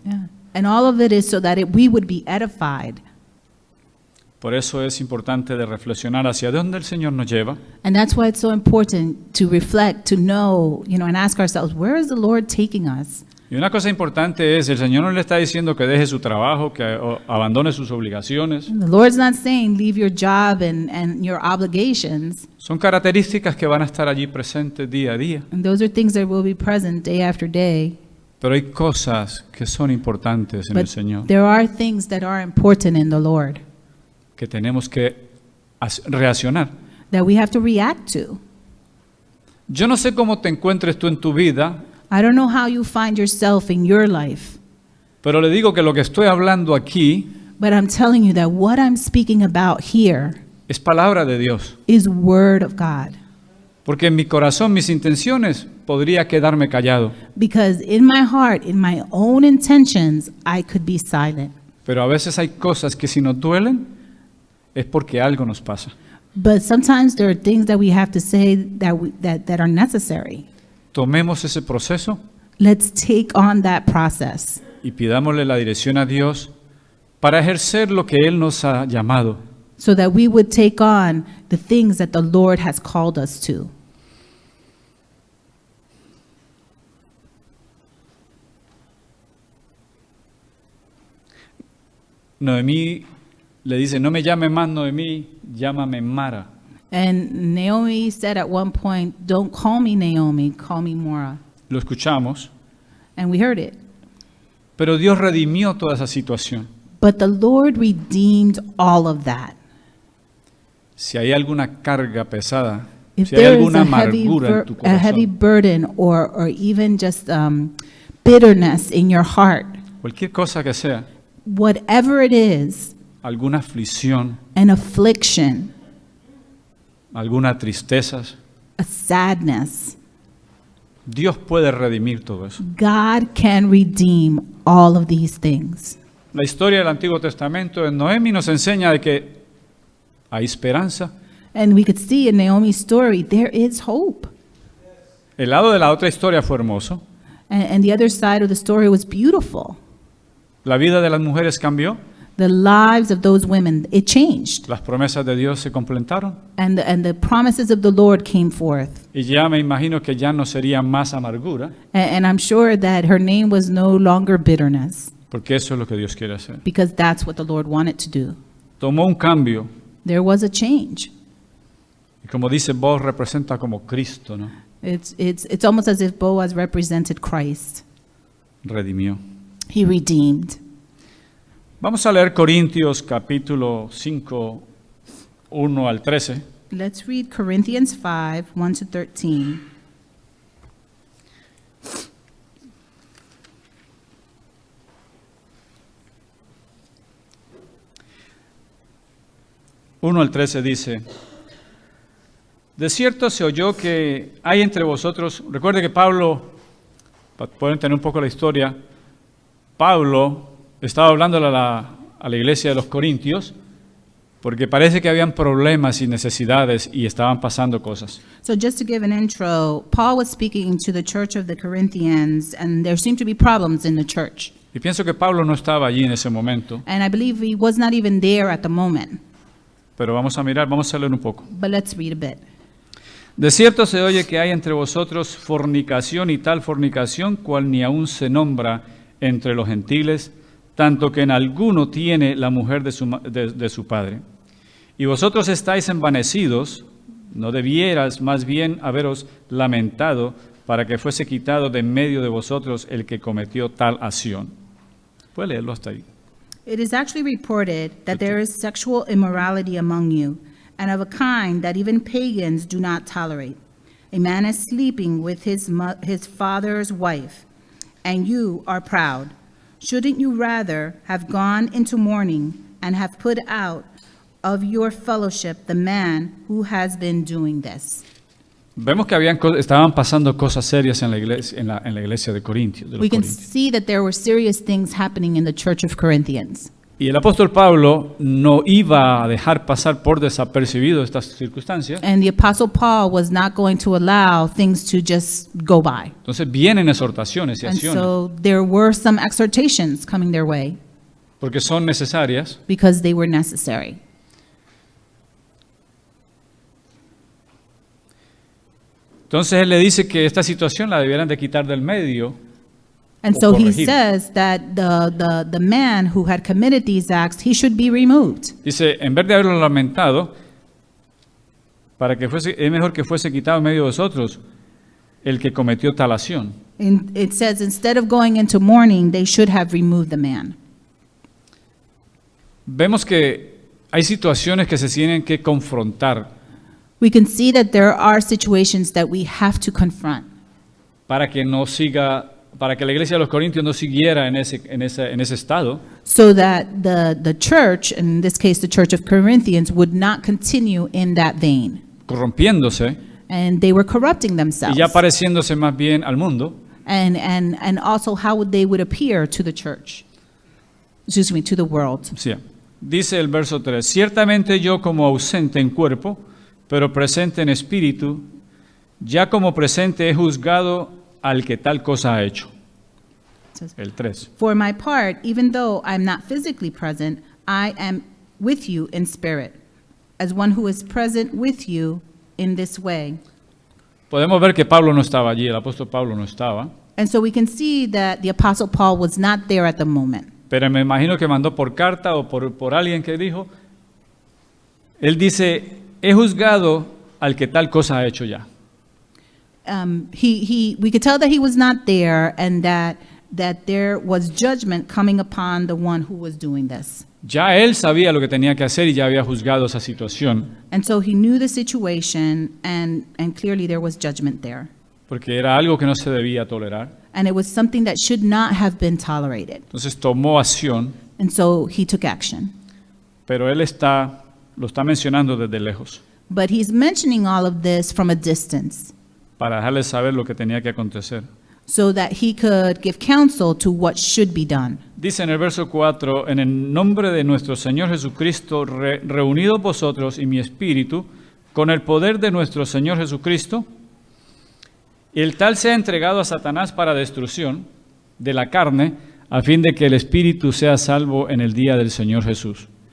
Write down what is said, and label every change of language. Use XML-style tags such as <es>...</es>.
<en>Yeah. And all of it is so that we would be edified.</en> <es>Por eso es importante de reflexionar hacia dónde el Señor nos lleva</es> <en>And that's why it's so important to reflect, to know, and ask ourselves, where is the Lord taking us?</en> <es>Y una cosa importante es, el Señor no le está diciendo que deje su trabajo, que abandone sus obligaciones.</es> <en>The Lord's not saying leave your job and your obligations.</en> <es>Son características que van a estar allí presentes día a día.</es> <en>And those are things that will be present day after day.</en> <es>Pero hay cosas que son importantes en el</es> <en>But</en> <es>Señor,</es> <en>there are things that are important in the Lord</en> <es>que tenemos que reaccionar.</es> <en>that we have to react to.</en> <es>Yo no sé cómo te encuentres tú en tu vida,</es> <en>I don't know how you find yourself in your life,</en> <es>pero le digo que lo que estoy hablando aquí</es> <en>but I'm telling you that what I'm speaking about here</en> <es>es palabra de Dios.</es> <en>is Word of God.</en> <es>Porque en mi corazón, mis intenciones, podría quedarme callado.</es> <en>Because in my heart, in my own intentions, I could be silent.</en> <es>Pero a veces hay cosas que si nos duelen, es porque algo nos pasa.</es> <en>But sometimes there are things that we have to say that are necessary.</en> <es>Tomemos ese proceso</es> <en>Let's take on that process</en> <es>y pidámosle la dirección a Dios para ejercer lo que Él nos ha llamado.</es> <en>so that we would take on the things that the Lord has called us to.</en> <es>Noemí le dice, no me llame más Noemí, llámame Mara.</es> <en>And Naomi said at one point, don't call me Naomi, call me Mara.</en> <es>Lo escuchamos,</es> <en>And we heard it.</en> <es>pero Dios redimió toda esa situación.</es> <en>But the Lord redeemed all of that.</en> <es>Si hay alguna carga pesada,</es> <en>If</en> <es>si hay</es> <en>there is</en> <es>alguna</es> <en>a heavy,</en> <es>amargura en tu</es> <en>a heavy</en> <es>corazón,</es> <en>burden or even just bitterness in your heart,</en> <es>cualquier cosa que sea,</es> <en>whatever it is,</en> <es>alguna aflicción,</es> <en>an affliction,</en> <es>alguna tristeza,</es> <en>a sadness,</en> <es>Dios puede redimir todo eso.</es> <en>God can redeem all of these things.</en> <es>La historia del Antiguo Testamento en Noemi nos enseña de que hay esperanza.</es> <en>And we could see in Naomi's story, there is hope.</en> <es>El lado de la otra historia fue hermoso.</es> <en>And the other side of the story was beautiful.</en> <es>La vida de las mujeres cambió,</es> <en>The lives of those women, it changed.</en> <es>las promesas de Dios se completaron</es> <en>And the promises of the Lord came forth.</en> <es>y ya me imagino que ya no sería más amargura,</es> <en>And I'm sure that her name was no longer bitterness,</en> <es>porque eso es lo que Dios quiere hacer.</es> <en>because that's what the Lord wanted to do.</en> <es>Tomó un cambio</es> <en>There was a change.</en> <es>y como dice Boaz, representa como Cristo, ¿no?</es> <en>It's almost as if Boaz represented Christ.</en> <es>Redimió.</es> <en>He redeemed.</en> <es>Vamos a leer Corintios capítulo 5, 1 al 13.</es> <en>Let's read Corinthians 5, 1 to 13.</en> <es>Uno 1 al 13 dice, De cierto se oyó que hay entre vosotros, recuerde que Pablo, para poder entender un poco la historia, Pablo estaba hablando a la iglesia de los Corintios, porque parece que habían problemas y necesidades y estaban pasando cosas.</es> <en>So just to give an intro, Paul was speaking to the church of the Corinthians, and there seemed to be problems in the church.</en> <es>Y pienso que Pablo no estaba allí en ese momento,</es> <en>And I believe he was not even there at the moment.</en> <es>pero vamos a leer un poco.</es> <en>But let's read a bit.</en> <es>De cierto se oye que hay entre vosotros fornicación y tal fornicación, cual ni aún se nombra entre los gentiles, tanto que en alguno tiene la mujer de su padre. Y vosotros estáis envanecidos, no debieras más bien haberos lamentado para que fuese quitado de en medio de vosotros el que cometió tal acción. Puede leerlo hasta ahí.</es> <en>It is actually reported that there is sexual immorality among you, and of a kind that even pagans do not tolerate. A man is sleeping with his father's wife, and you are proud. Shouldn't you rather have gone into mourning and have put out of your fellowship the man who has been doing this?</en> <es>Vemos que estaban pasando cosas serias en la iglesia de Corintios.</es> <en>We can see that there were serious things happening in the church of Corinthians.</en> <es>Y el apóstol Pablo no iba a dejar pasar por desapercibido estas circunstancias.</es> <en>And the Apostle Paul was not going to allow things to just go by.</en> <es>Entonces vienen exhortaciones y</es> <en>And</en> <es>acciones,</es> <en>so there were some exhortations coming their way</en> <es>porque son necesarias.</es> <en>because they were necessary.</en> <es>Entonces él le dice que esta situación la debieran de quitar del medio.</es> <en>And</en> <es>O</es> <en>so he</en> <es>corregir.</es> <en>says that the man who had committed these acts, he should be removed.</en> <es>Dice, en vez de haberlo lamentado, es mejor que fuese quitado en medio de vosotros el que cometió tal acción.</es> <en>And it says instead of going into mourning, they should have removed the man.</en> <es>Vemos que hay situaciones que se tienen que confrontar</es> <en>We can see that there are situations that we have to confront</en> <es>para que la iglesia de los Corintios no siguiera en ese estado,</es> <en>so that the church, in this case the church of Corinthians, would not continue in that vein.</en> <es>corrompiéndose</es> <en>And they were corrupting</en> <es>y</es> <en>themselves.</en> <es>ya pareciéndose más bien al mundo.</es> <en>And also how they would appear to the church. Excuse me, to the world.</en> <es>Sí. Dice el verso 3, ciertamente yo como ausente en cuerpo, pero presente en espíritu, ya como presente he juzgado al que tal cosa ha hecho. El 3.</es> <en>For my part, even though I'm not physically present, I am with you in spirit, as one who is present with you in this way.</en> <es>Podemos ver que Pablo no estaba allí, el apóstol Pablo no estaba,</es> <en>And so we can see that the Apostle Paul was not there at the moment.</en> <es>pero me imagino que mandó por carta o por alguien que dijo, él dice, he juzgado al que tal cosa ha hecho ya.</es> <en>We could tell that he was not there and that there was judgment coming upon the one who was doing this.</en> <es>Ya él sabía lo que tenía que hacer y ya había juzgado esa situación,</es> <en>And so he knew the situation and clearly there was judgment there.</en> <es>porque era algo que no se debía tolerar.</es> <en>And it was something that should not have been tolerated.</en> <es>Entonces tomó acción,</es> <en>And so he took action.</en> <es>pero él lo está mencionando desde lejos,</es> <en>But he's mentioning all of this from a distance</en> <es>para dejarles saber lo que tenía que acontecer.</es> <en>so that he could give counsel to what should be done.</en> <es>Dice en el verso 4, en el nombre de nuestro Señor Jesucristo, reunidos vosotros y mi espíritu, con el poder de nuestro Señor Jesucristo, el tal sea entregado a Satanás para destrucción de la carne, a fin de que el espíritu sea salvo en el día del Señor Jesús.</es>